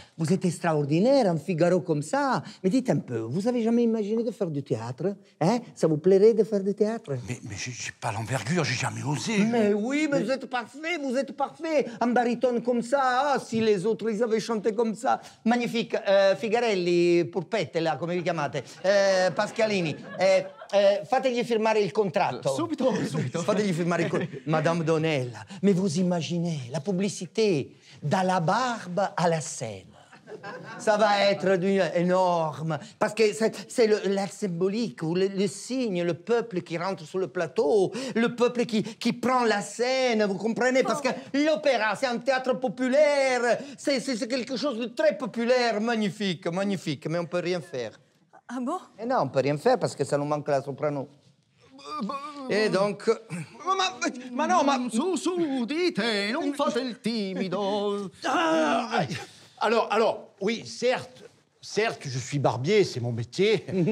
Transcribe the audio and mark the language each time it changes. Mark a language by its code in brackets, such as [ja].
[fr] Vous êtes extraordinaire, un Figaro comme ça. Mais dites un peu, vous avez jamais imaginé de faire du théâtre? Hein? Ça vous plairait de faire du théâtre? Mais j'ai pas l'envergure, j'ai jamais osé. Mais oui, mais vous êtes parfait. Un baryton comme ça, ah, si les autres, ils avaient chanté comme ça. Magnifique. [it] Figarelli, Purpette, là, come vi chiamate? Pascalini. Fategli firmare il contratto. Subito. Fategli firmare il contratto. [fr] Madame Donella, mais vous imaginez la publicité, de la barbe à la scène. Ça va être énorme, parce que c'est la symbolique, ou le signe, le peuple qui rentre sur le plateau, le peuple qui prend la scène, vous comprenez? Parce que l'opéra, c'est un théâtre populaire, c'est quelque chose de très populaire, magnifique, mais on peut rien faire. Ah bon? Et non, on peut rien faire parce que ça nous manque la soprano. Et donc... [it] Ma no, ma... Su, dite, non fate il timido. [fr] Alors, oui, certes, je suis barbier, c'est mon métier.